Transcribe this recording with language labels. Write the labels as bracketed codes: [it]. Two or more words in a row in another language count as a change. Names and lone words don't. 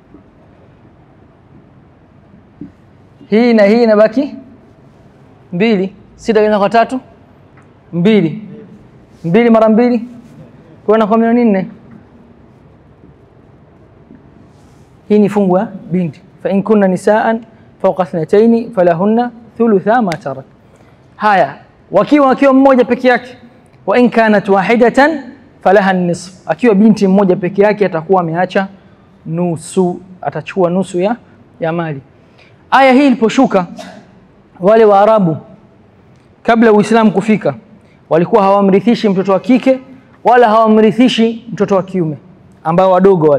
[sw] Hii na hii inabaki 2. 6 ganya kwa 3, 2. 2 mara 2 kuona kwa milioni 4. Hii ni fungu ya binti. [ar] فإن كن نساء فوق اثنتين فلهن ثلثا ما ترك. [sw] Haya, wakiwa mmoja peke yake, [ar] وإن كانت واحدة فلها النصف. [sw] Akiwa binti mmoja peke yake atakuwa ameacha nusu, atachukua nusu ya mali. Aya hii iliposhuka, wale Waarabu kabla Uislamu kufika walikuwa hawamrithishi mtoto wa kike wala hawamrithishi mtoto wa kiume, ambao wadogo wale.